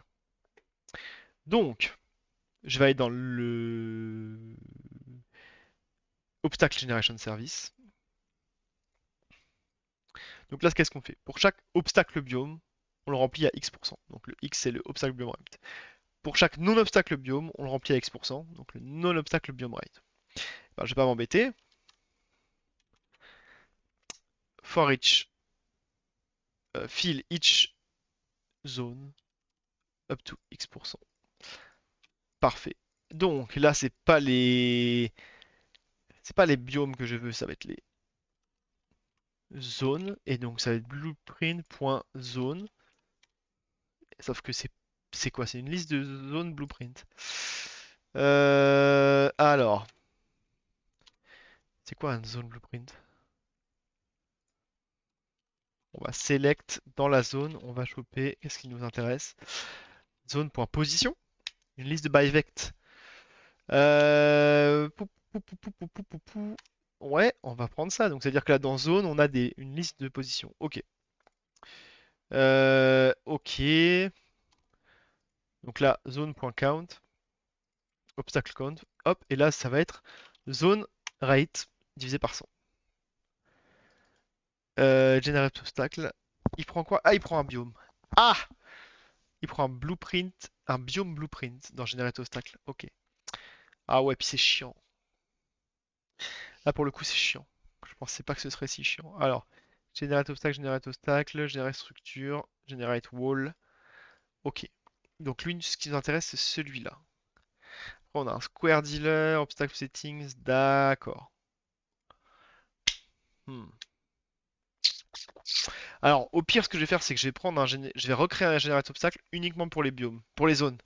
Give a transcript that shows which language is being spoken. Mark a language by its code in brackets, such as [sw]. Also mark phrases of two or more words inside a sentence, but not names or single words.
[fr] Donc, je vais aller dans le [en] Obstacle Generation Service. [fr] Donc là, qu'est-ce qu'on fait? Pour chaque [en] obstacle biome, [fr] on le remplit à X%. Donc le X, c'est le [en] obstacle biome rate. [fr] Pour chaque [en] non-obstacle biome, [fr] on le remplit à X%. Donc le [en] non-obstacle biome rate. [fr] Ben, je vais pas m'embêter. [en] For each, fill each zone up to X%. [fr] Parfait. Donc là, c'est pas les biomes que je veux, ça va être les zones. Et donc ça va être blueprint.zone. Sauf que c'est quoi? C'est une liste de zones blueprint. Alors, c'est quoi une zone blueprint? On va select dans la zone, on va choper, qu'est-ce qui nous intéresse? Zone.position, une liste de byvect. Pou, pou, pou, pou, pou, pou, pou. Ouais, on va prendre ça. Donc, c'est-à-dire que là, dans zone, on a une liste de positions. Ok. Ok. Donc là, zone.count, [en] obstacle count. [fr] Hop, et là, ça va être [en] zone rate [fr] divisé par 100. [en] Generate obstacle. [fr] Il prend quoi? Ah, il prend un biome. Ah! Il prend un blueprint, un [en] biome blueprint [fr] dans [en] Generate obstacle. [fr] Ok. Ah ouais, puis c'est chiant. Là, pour le coup, c'est chiant. Je pensais pas que ce serait si chiant. Alors, [en] generate obstacle, generate structure, generate wall. [fr] Ok. Donc lui, ce qui nous intéresse, c'est celui-là. Après, on a un [en] square dealer, obstacle settings, [fr] d'accord. Hmm. Alors, au pire, ce que je vais faire, c'est que je vais prendre je vais recréer un générateur obstacle uniquement pour les biomes, pour les zones.